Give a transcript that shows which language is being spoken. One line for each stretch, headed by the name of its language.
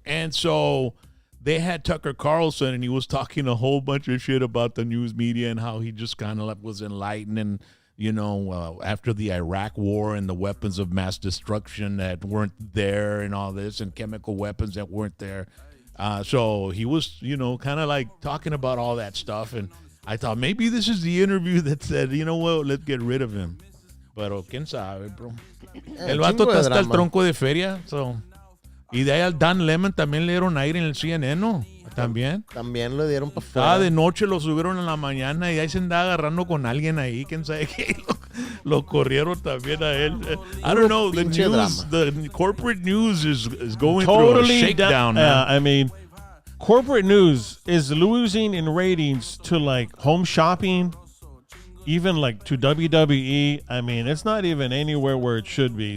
English: And so they had Tucker Carlson, and he was talking a whole bunch of shit about the news media and how he just kind of was enlightened and, after the Iraq war and the weapons of mass destruction that weren't there and all this and chemical weapons that weren't there. So he was, kind of like talking about all that stuff. And I thought maybe this is the interview that said, you know what, let's get rid of him.
Spanish: Pero quién sabe, bro. El vato está hasta el tronco de feria, so... Y de ahí al Dan Lemon también le dieron aire en el CNN, ¿no? También. También lo dieron para afuera. afuera. De noche lo subieron en la mañana y ahí se andaba agarrando con alguien ahí, quién sabe qué. Lo corrieron también a él.
English: I don't know, the corporate news is going through a shakedown now. I mean, corporate news is losing in ratings to like Home Shopping, even like to WWE. I mean, it's not even anywhere where it should be.